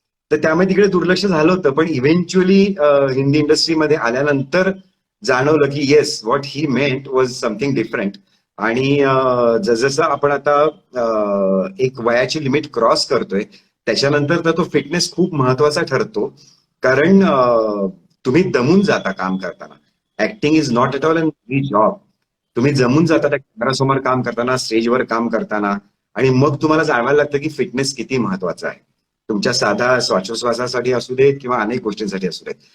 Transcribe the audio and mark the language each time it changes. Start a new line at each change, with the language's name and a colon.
Marathi: तर त्यामुळे तिकडे दुर्लक्ष झालं होतं. पण इव्हेंच्युअली हिंदी इंडस्ट्रीमध्ये आल्यानंतर जाणवलं की
English: Yes, what he meant was something different.
Marathi: आणि जसजसं आपण आता एक वयाची लिमिट क्रॉस करतोय, त्याच्यानंतर तर तो फिटनेस खूप महत्वाचा ठरतो. कारण तुम्ही दमून जाता काम करताना.
English: Acting is not at all a job.
Marathi: तुम्ही जमून जाता त्या कॅमेरासमोर काम करताना, स्टेजवर काम करताना. आणि मग तुम्हाला जाणवायला लागतं की फिटनेस किती महत्वाचा आहे, तुमच्या साधा श्वासोश्वासासाठी असू देत किंवा अनेक गोष्टींसाठी असू देत.